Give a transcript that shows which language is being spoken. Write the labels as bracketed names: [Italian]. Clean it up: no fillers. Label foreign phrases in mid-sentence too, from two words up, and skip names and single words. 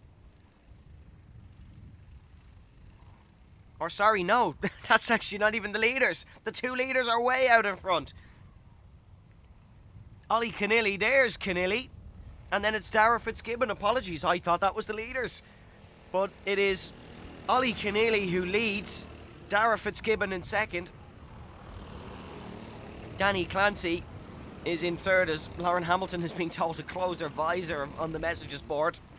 [English] Or sorry, no, that's actually not even the leaders. The 2 leaders are way out in front. Ollie Keneally, there's Keneally. And then it's Dara Fitzgibbon. Apologies, I thought that was the leaders. But it is Ollie Keneally who leads. Dara Fitzgibbon in second. Danny Clancy is in third as Lauren Hamilton is being told to close her visor on the messages board.